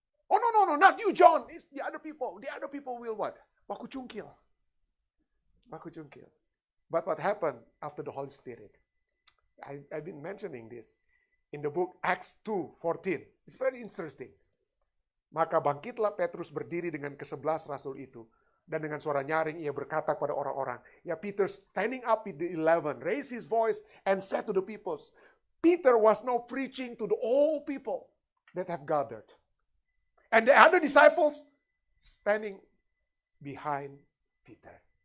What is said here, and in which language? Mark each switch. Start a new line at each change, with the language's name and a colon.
English: Oh, no, not you, John. It's the other people. The other people will what?
Manado Malay: Baku cungkil.
English: But what happened after the Holy Spirit? I've been mentioning this in the book Acts 2:14. It's very interesting.
Indonesian: Maka bangkitlah Petrus berdiri dengan ke-11 rasul itu. Dan dengan suara nyaring ia berkata kepada orang-orang.
English: Ya, Peter standing up with the 11, raised his voice and said to the people. Peter was now preaching to the all people that have gathered. And the other disciples standing behind Peter.